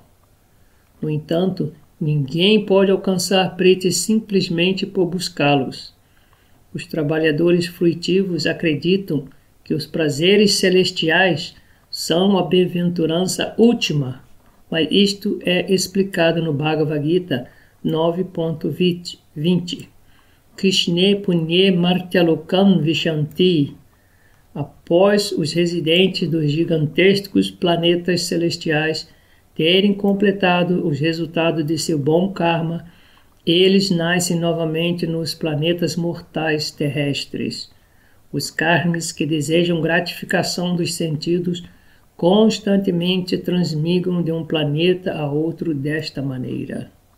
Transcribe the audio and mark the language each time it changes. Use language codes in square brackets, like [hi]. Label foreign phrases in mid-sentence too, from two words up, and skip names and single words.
[pt] No entanto, ninguém pode alcançar Priti simplesmente por buscá-los. Os trabalhadores fruitivos acreditam que os prazeres celestiais são a bem-aventurança última, mas isto é explicado no Bhagavad Gita 9.20. [sa] क्रिश्ने पुन्ये मर्त्यलोकं विशन्ति. [pt] Após os residentes dos gigantescos planetas celestiais terem completado os resultados de seu bom karma, eles nascem novamente nos planetas mortais terrestres. Os karmis que desejam gratificação dos sentidos constantemente transmigram de um planeta a outro desta maneira.